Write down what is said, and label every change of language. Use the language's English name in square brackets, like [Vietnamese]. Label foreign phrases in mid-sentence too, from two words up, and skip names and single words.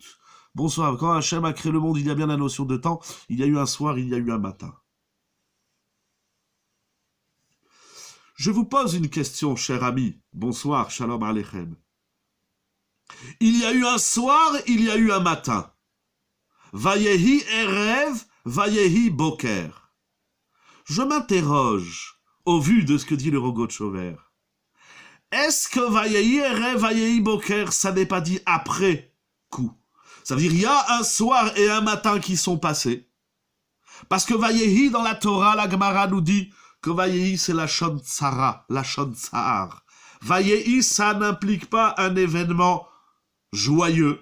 [French] Bonsoir, quand Hachem a créé le monde, il y a bien la notion de temps, il y a eu un soir, il y a eu un matin. Je vous pose une question, cher ami. Bonsoir, [Hebrew] שלום עליכם. [French] Il y a eu un soir, il y a eu un matin. [Hebrew] ויהי ערב, ויהי בוקר. [French] Je m'interroge, au vu de ce que dit le Rogatchover. Est-ce que [Hebrew] ויהי ערב, ויהי בוקר, [French] ça n'est pas dit après coup? Ça veut dire il y a un soir et un matin qui sont passés. Parce que Vayehi, dans la Torah, la Gemara nous dit que Vayehi, c'est [Hebrew] לשון צרה, לשון צר. [French] Vayehi, ça n'implique pas un événement joyeux.